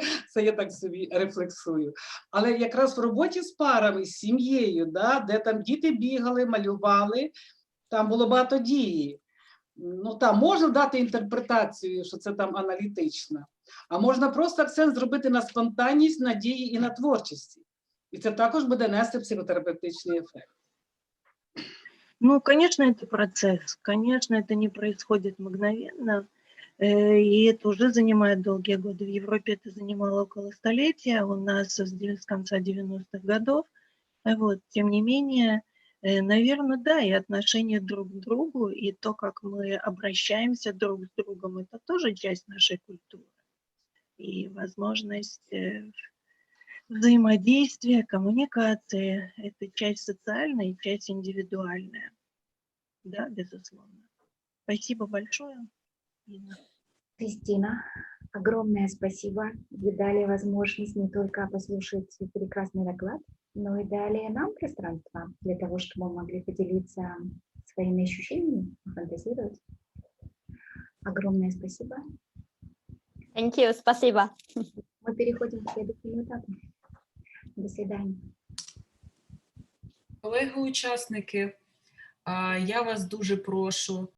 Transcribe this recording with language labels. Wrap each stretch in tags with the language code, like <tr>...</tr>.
<uk>Це я так собі рефлексую. Але якраз в роботі з парами, з сім'єю, да, де там діти бігали, малювали, там було багато дії. Ну, там можна дати інтерпретацію, що це там аналітична, а можна просто акцент зробити на спонтанність, на дії і на творчості. І це також буде нести психотерапевтичний ефект.</uk> <ru>Ну, конечно, это процесс, конечно, это не происходит мгновенно, и это уже занимает долгие годы. В Европе это занимало около столетия, у нас с конца 90-х годов. Вот. Тем не менее, наверное, да, и отношение друг к другу, и то, как мы обращаемся друг с другом, это тоже часть нашей культуры. И возможность взаимодействия, коммуникации – это часть социальная и часть индивидуальная. Да, безусловно. Спасибо большое, Инна. Кристина, огромное спасибо. Вы дали возможность не только послушать прекрасный доклад, но и дали нам пространство для того, чтобы мы могли поделиться своими ощущениями, фантазировать. Огромное спасибо.</ru> <en>Thank you,</en> <ru>спасибо. Мы переходим к следующему этапу. До свидания.</ru> <uk>Колеги-учасники, я вас дуже прошу</uk>